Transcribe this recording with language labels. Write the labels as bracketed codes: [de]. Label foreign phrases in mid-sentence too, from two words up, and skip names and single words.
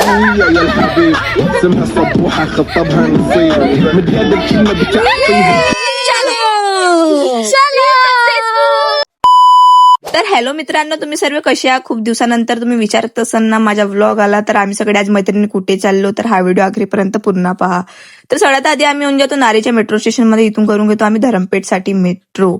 [ar] يا الحبيب اسمها صبوحة خطبها نصيب مديها الكلمة بتعطيها. [mr] तर हॅलो मित्रांनो, तुम्ही सर्व कसे आहात? खूप दिवसानंतर तुम्ही विचारत असाल ना माझा व्लॉग आला, तर आम्ही सगळे आज मैत्रिणी कुठे चाललो, तर हा व्हिडिओ अखेरपर्यंत पूर्ण पहा. तर सगळ्यात आधी आम्ही येऊन जातो नारीच्या मेट्रो स्टेशन मध्ये. इथून करून घेतो आम्ही धरमपेठसाठी मेट्रो.